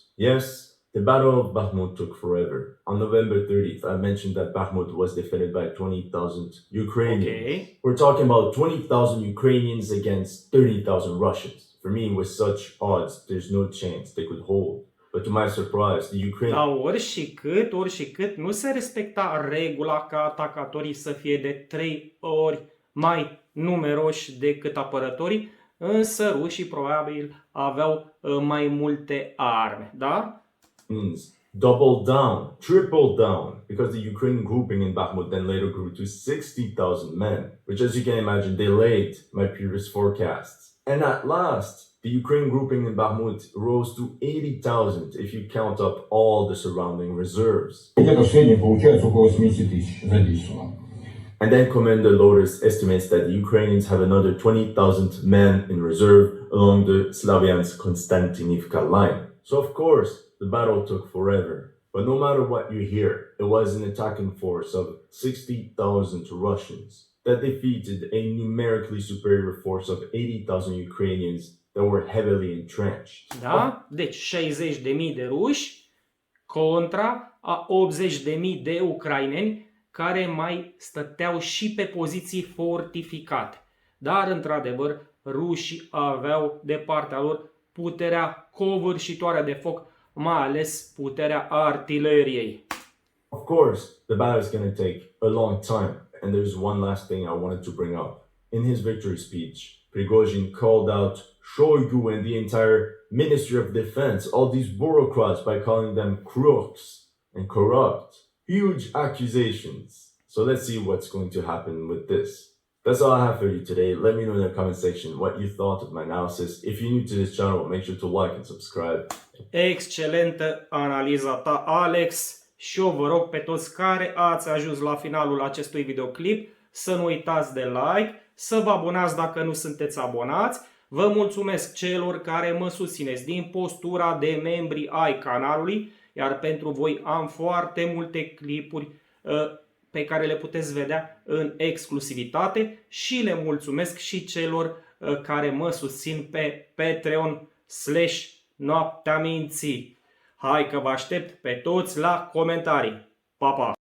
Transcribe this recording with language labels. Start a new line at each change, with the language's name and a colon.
English: Yes, the Battle of Bakmut took forever. On November 30th, I mentioned that Bakmut was defended by 20,000 Ukrainians. Okay. We're talking about 20,000 Ukrainians against 30,000 Russians. For me, with such odds, there's no chance they could hold. But to my surprise, the Ukrainians...
Romanian: Dar ori și cât, nu se respecta regula ca atacatorii să fie de 3 ori mai numeroși decât apărătorii, însă rușii probabil aveau mai multe arme, da?
English: Double down, triple down, because the Ukrainian grouping in Bakmut then later grew to 60,000 men, which as you can imagine delayed my previous forecasts. And at last, the Ukrainian grouping in Bakmut rose to 80,000 if you count up all the surrounding reserves.
Russian: Где-то в среднем получается около 80 тысяч задействовано.
English: And then Commander Lotus estimates that the Ukrainians have another 20,000 men in reserve along the Slavyansk-Konstantinivka line. So of course, the battle took forever. But no matter what you hear, it was an attacking force of 60,000 Russians that defeated a numerically superior force of 80,000 Ukrainians that were heavily entrenched.
Romanian: Da? Deci 60.000 de ruși contra a 80.000 de ucraineni care mai stăteau și pe poziții fortificate. Dar, într-adevăr, rușii aveau de partea lor puterea covârșitoare de foc, mai ales puterea artileriei.
English: Of course, the battle is going to take a long time, and there's one last thing I wanted to bring up. In his victory speech, Prigozhin called out Shoigu and the entire Ministry of Defense, all these bureaucrats, by calling them crooks and corrupt. Huge accusations. So let's see what's going to happen with this. That's all I have for you today. Let me know in the comment section what you thought of my analysis. If you're new to this channel, make sure to like and subscribe.
Romanian: Excelentă analiza ta, Alex, și eu vă rog pe toți care ați ajuns la finalul acestui videoclip să nu uitați de like, să vă abonați dacă nu sunteți abonați. Vă mulțumesc celor care mă susțineți din postura de membri ai canalului, iar pentru voi am foarte multe clipuri pe care le puteți vedea în exclusivitate și le mulțumesc și celor care mă susțin pe Patreon/Noaptea Minții. Hai că vă aștept pe toți la comentarii. Pa, pa!